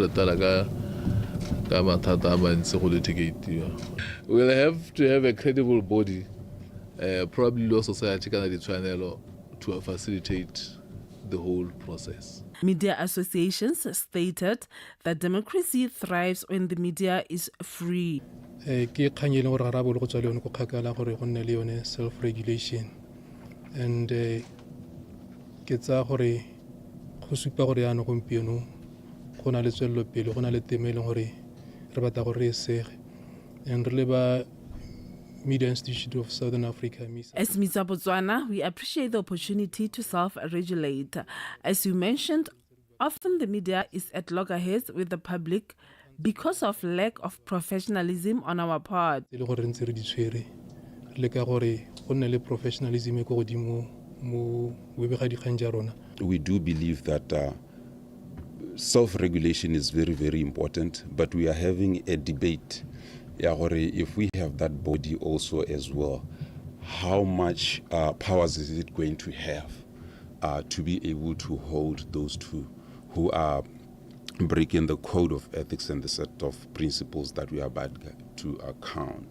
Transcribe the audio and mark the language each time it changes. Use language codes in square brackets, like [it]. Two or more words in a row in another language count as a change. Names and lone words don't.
[en] We'll have to have a credible body, probably law society to facilitate the whole process. Media associations stated that democracy thrives when the media is free. [tn] Ke kgang e leng gore ga ra bo le go tswa le yone go kgakala gore go nne le yone self-regulation. And ke tsa gore go supa gore yana gompieno go na le tswelelo pele, go na le temo e leng gore re batla gore re sege. And re le ba Media Institute of Southern Africa. [en] As Misa Botswana, we appreciate the opportunity to self-regulate. As you mentioned, often the media is at loggerheads with the public because of lack of professionalism on our part. [tn] Le gore ntse re di tshwere le ka gore go nne le professionalism e go godimo mo bobegakgang ja rona. [en] We do believe that self-regulation is very, very important, but we are having a debate. If we have that body also as well, how much powers is it going to have to be able to hold those two who are breaking the code of ethics and the set of principles that we are about to account?